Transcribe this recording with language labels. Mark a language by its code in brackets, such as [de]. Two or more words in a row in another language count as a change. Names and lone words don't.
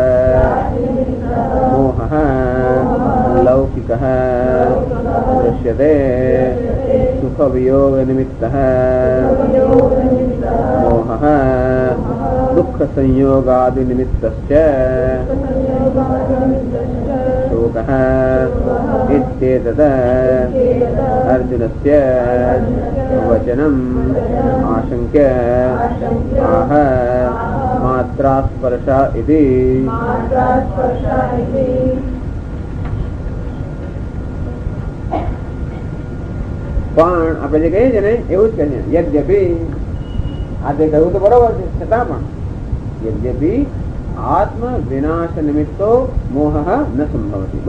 [sa] मोहः लौकिकः दृश्यते सुख वियोग निमित्तः मोहः दुःख संयोगादि निमित्तश्च शोकः इत्येतत् अर्जुनस्य वचनम् आशंक्य आह मात्रास्पर्श इति. [gu] પણ આપણે જે કહીએ છીએ ને એવું જ કહીએ યદ્યપી. આ તે કહ્યું તો બરોબર છે, છતાં પણ [sa] यद्यपी आत्म विनाश निमित्तो मोह न संभवती.